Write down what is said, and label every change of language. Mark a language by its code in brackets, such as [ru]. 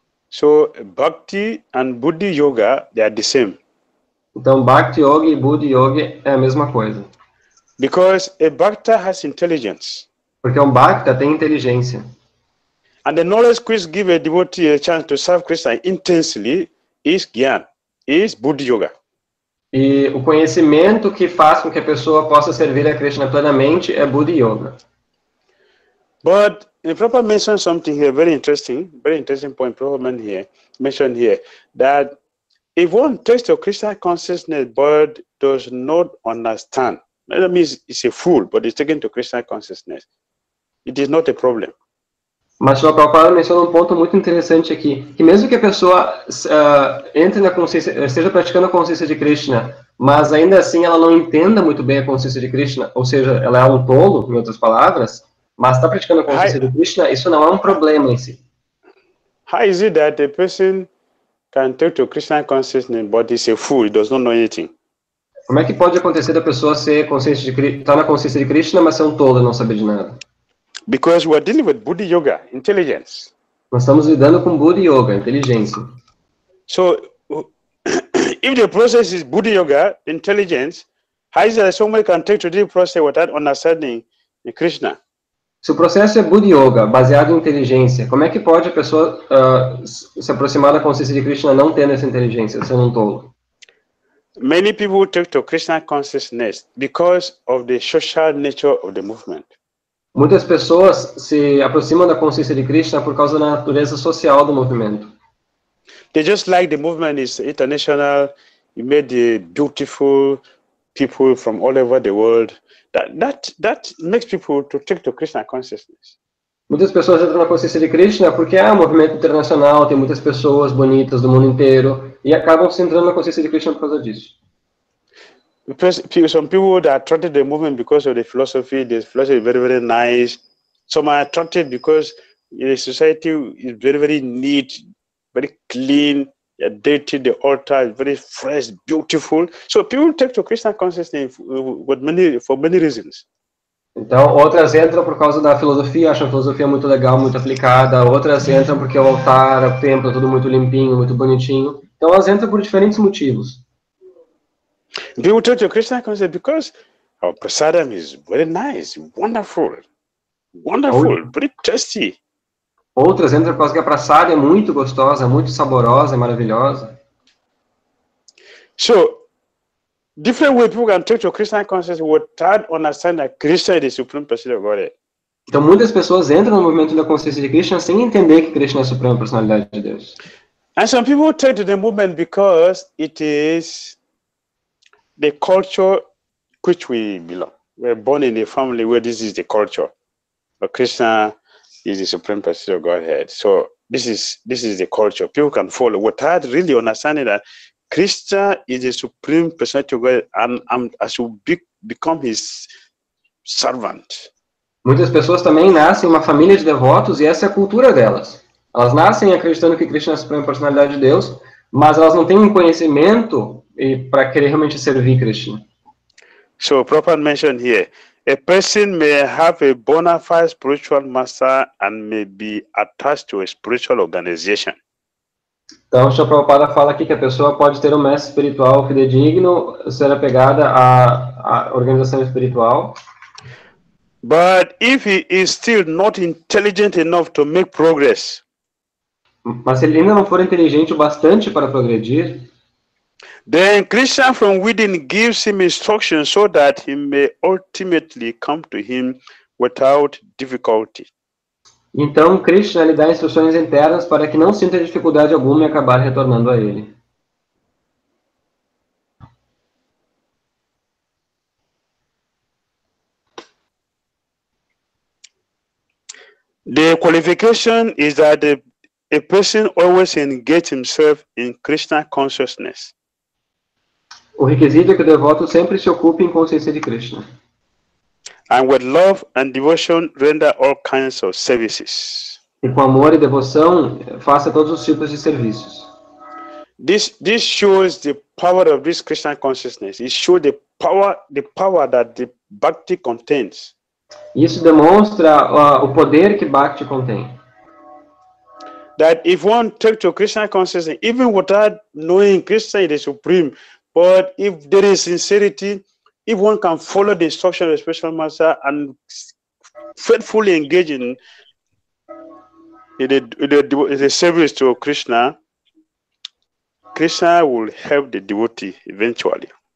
[en] So bhakti and buddhi yoga, they are the same. [pt] Então bhakti yogi e buddhi yogi é a mesma coisa. [en] Because a bhakta has intelligence. [pt] Porque um bhakta tem inteligência. [en] And the knowledge which gives a devotee a chance to serve Krishna intensely is jnana, is buddhi yoga. [pt] E o conhecimento que faz com que a pessoa possa servir a Krishna plenamente é buddhi yoga. [en] But Prabhupada mentioned something here very interesting point Prabhupada mentioned here, that if one takes the Krishna consciousness but does not understand, that means it's a fool, but it's taken to Krishna consciousness. It is not a problem. [pt] Mas o Prabhupada menciona um ponto muito interessante aqui, que mesmo que a pessoa entre na consciência, esteja praticando a consciência de Krishna, mas ainda assim ela não entenda muito bem a consciência de Krishna, ou seja, ela é um tolo, em outras palavras, mas está praticando a consciência de Krishna, isso não é um problema em si. [en] How is it that a person can take to Krishna consciousness, but he's a fool, he does not know anything? [pt] Como é que pode acontecer da pessoa estar na consciência de Krishna, mas ser um tolo e não saber de nada? [en] Because we're dealing with Buddhi Yoga, intelligence. [pt] Nós estamos lidando com Buddhi Yoga, inteligência. [en] So, if the process is Buddhi Yoga, intelligence, how is it that someone can take to this process without understanding the Krishna? [pt] Se o processo é Buddhi Yoga, baseado em inteligência, como é que pode a pessoa se aproximar da consciência de Krishna não tendo essa inteligência, sendo um tolo? [en] Many people take to Krishna consciousness because of the social nature of the movement. [pt] Muitas pessoas se aproximam da consciência de Krishna por causa da natureza social do movimento. [en] They just like the movement is international. You made the beautiful people from all over the world. That makes people to take to Krishna consciousness. [pt] Muitas pessoas entram na consciência de Krishna porque é um movimento internacional, tem muitas pessoas bonitas do mundo inteiro e acabam se entrando na consciência de Krishna por causa disso. [en] Some people that are attracted to the movement because of the philosophy is very, very nice. Some are attracted because the society is very, very neat, very clean. Dated, the altar is very fresh, beautiful. So people take to Krishna consciousness for many reasons. [pt] Então, outras entram por causa da filosofia, acham a filosofia muito legal, muito aplicada. Outras entram porque o altar, o templo, é tudo muito limpinho, muito bonitinho. Então, elas entram por diferentes motivos. [en] People take to Krishna consciousness because our prasadam is very nice, wonderful, very tasty. [pt] Outras entram por causa que a prasada é muito gostosa, muito saborosa, maravilhosa. [en] So, different way people can take to Krishna consciousness without understanding that Krishna is the supreme person of Godhead. [pt] Então, muitas pessoas entram no movimento da consciência de Krishna sem entender que Krishna é a suprema personalidade de Deus. [en] And some people take to the movement because it is the culture which we belong. We're born in a family where this is the culture. But Krishna is the supreme person of Godhead. So this is the culture. People can follow without really understanding that Krishna is the supreme personality of God, and I should become his servant. [pt] Muitas pessoas também nascem em uma família de devotos e essa é a cultura delas. Elas nascem acreditando que Krishna é a suprema personalidade de Deus, mas elas não têm um conhecimento para querer realmente servir Krishna. [en] So Prabhupada mentioned here, a person may have a bona fide spiritual master and may be attached to a spiritual organization. [pt] Então, o Prabhupada fala aqui que a pessoa pode ter um mestre espiritual fidedigno, ser apegada à organização espiritual. [en] But if he is still not intelligent enough to make progress, [pt] mas se ele ainda não for inteligente o bastante para progredir, [en] then Krishna from within gives him instructions so that he may ultimately come to him without difficulty. [pt] Então Krishna lhe dá instruções internas para que não sinta dificuldade alguma em acabar retornando a ele. [en] The qualification is that a person always engage himself in Krishna consciousness. [pt] O requisito é que o devoto sempre se ocupe em consciência de Krishna. [en] And with love and devotion render all kinds of services. [pt] E com amor e devoção faça todos os tipos de serviços. [en] This shows the power of this Krishna consciousness. It shows the power that the Bhakti contains. [pt] Isso demonstra o poder que Bhakti contém. [en] That if one takes to Krishna consciousness, even without knowing Krishna is the supreme, but if there is sincerity, if one can follow the instruction of the spiritual master and faithfully engage in the service to Krishna, Krishna will help the devotee eventually.